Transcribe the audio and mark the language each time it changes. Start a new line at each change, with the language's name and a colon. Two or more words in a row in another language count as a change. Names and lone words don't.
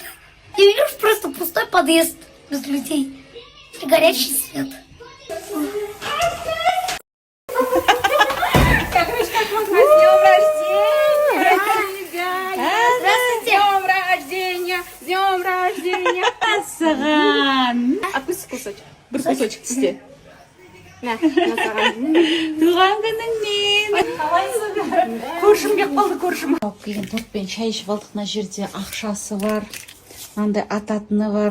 Russian: Я вижу просто пустой подъезд без людей. И горячий свет. Днем рождения!
Kazakh: Саған!
Russian: Откуси кусочек.
Kazakh: Бір кусочек тісте. На саған. Туған күніңмен! Көршім кеп қалды, көршім. Алып келген тортпен шай ішіп алдық, мына жерде ақшасы бар. Мынандай ататыны бар.